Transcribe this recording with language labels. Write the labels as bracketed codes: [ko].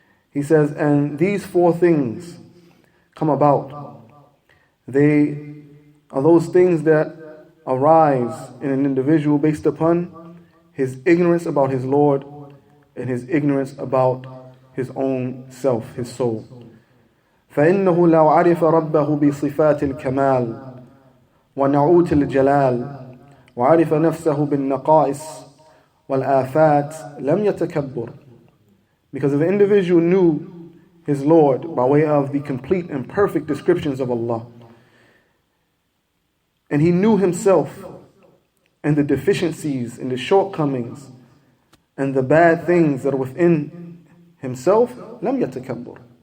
[en] He says, and these 4 things come about. They are those things that arise in an individual based upon his ignorance about his Lord and his ignorance about his own self, his soul. [ar] فإنه لو عرف ربه بصفات الكمال ونعوت الجلال وعرف نفسه بالنقائص والآفات لم يتكبر. [en] Because if the individual knew his Lord by way of the complete and perfect descriptions of Allah, and he knew himself and the deficiencies and the shortcomings and the bad things that are within himself, [ar] لم يتكبر.